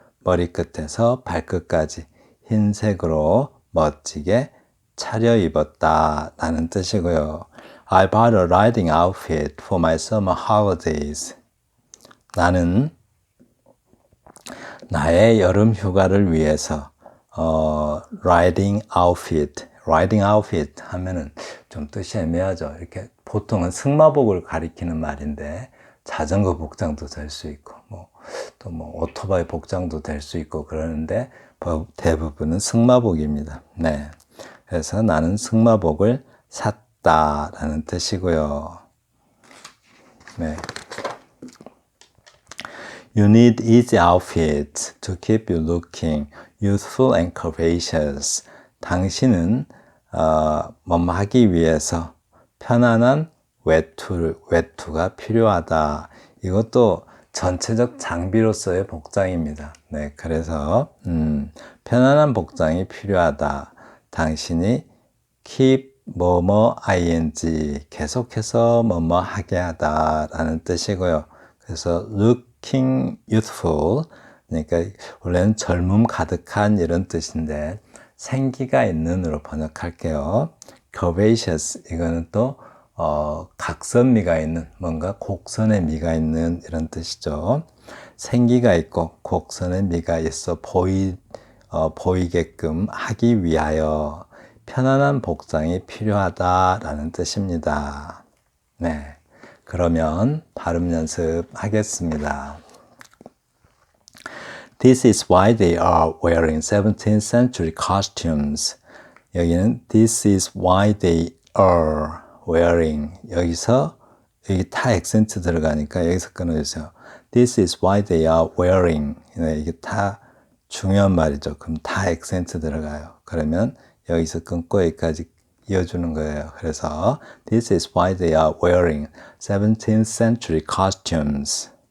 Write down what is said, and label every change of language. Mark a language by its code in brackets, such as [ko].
[ko] 머리끝에서 발끝까지 흰색으로 멋지게 차려입었다라는 뜻이고요. [en] I bought a riding outfit for my summer holidays. [ko] 나는 나의 여름 휴가를 위해서 [en] riding outfit [ko] 하면은 좀 뜻이 애매하죠. 이렇게 보통은 승마복을 가리키는 말인데 자전거 복장도 될 수 있고 또 오토바이 복장도 될 수 있고 그러는데 대부분은 승마복입니다. 네. 그래서 나는 승마복을 샀다라는 뜻이고요. 네. [en] You need easy outfits to keep you looking youthful and curvaceous. [ko] 당신은 뭐뭐 하기 위해서 편안한 외투가 필요하다. 이것도 전체적 장비로서의 복장입니다. 네, 그래서 편안한 복장이 필요하다. 당신이 keep 뭐뭐 ing 계속해서 뭐뭐 하게 하다라는 뜻이고요. 그래서 [en] looking youthful [ko] 그러니까 원래는 젊음 가득한 이런 뜻인데 생기가 있는으로 번역할게요. curvaceous 이거는 또 각선미가 있는 뭔가 곡선의 미가 있는 이런 뜻이죠. 생기가 있고 곡선의 미가 있어 보이게끔 하기 위하여 편안한 복장이 필요하다라는 뜻입니다. 네, 그러면 발음 연습하겠습니다. [en] This is why they are wearing 17th century costumes. [ko] 여기는 [en] This is why they are wearing. [ko] 여기 타 액센트 들어가니까 여기서 끊어주세요. [en] This is why they are wearing. [ko] 네, 이게 타 중요한 말이죠. 그럼 타 액센트 들어가요. 그러면 여기서 끊고 여기까지 이어주는 거예요. 그래서 [en] This is why they are wearing 17th century costumes.